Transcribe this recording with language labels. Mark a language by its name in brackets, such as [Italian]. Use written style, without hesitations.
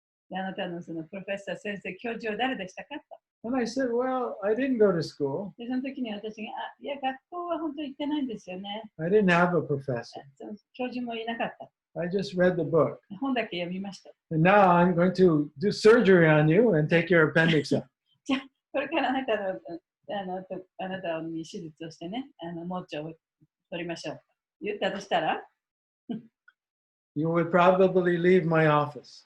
[Japanese] で、あなたのそのプロフェッサー、先生、教授は誰でしたかと。 [English] And I said, well, I didn't go to school. [Japanese] で、その時に私が、いや、学校は本当に行ってないんですよね。 [English] I didn't have a professor. [Japanese] その教授もいなかった。 [English] I just read the book. [Japanese] 本だけ読みました。 [English] And now I'm going to do surgery on you and take your appendix out. [Japanese] じゃあ、これからあなたのあなたに手術をしてね、盲腸を取りましょう。言ったとしたら、 [English] You would probably leave my office.